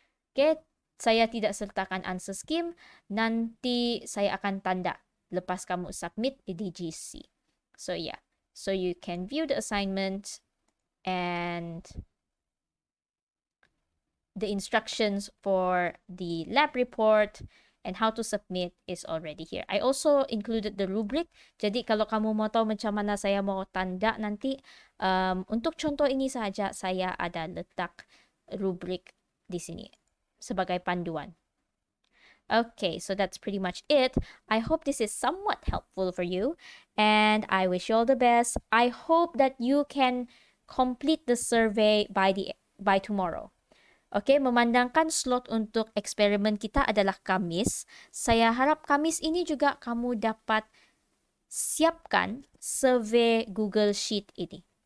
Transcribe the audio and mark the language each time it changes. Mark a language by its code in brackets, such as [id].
[ms] Okay, saya tidak sertakan answer scheme, nanti saya akan tanda lepas kamu submit di DGC. [en] So yeah, so you can view the assignment and the instructions for the lab report and how to submit is already here. I also included the rubric. [ms] Jadi kalau kamu mau tahu macam mana saya mau tanda nanti, untuk contoh ini saja saya ada letak rubric di sini sebagai panduan. [en] Okay, so that's pretty much it. I hope this is somewhat helpful for you and I wish you all the best. I hope that you can complete the survey by tomorrow. [ms] Okay, memandangkan slot untuk eksperimen kita adalah Kamis. Saya harap Kamis ini juga kamu dapat siapkan survey Google Sheet ini.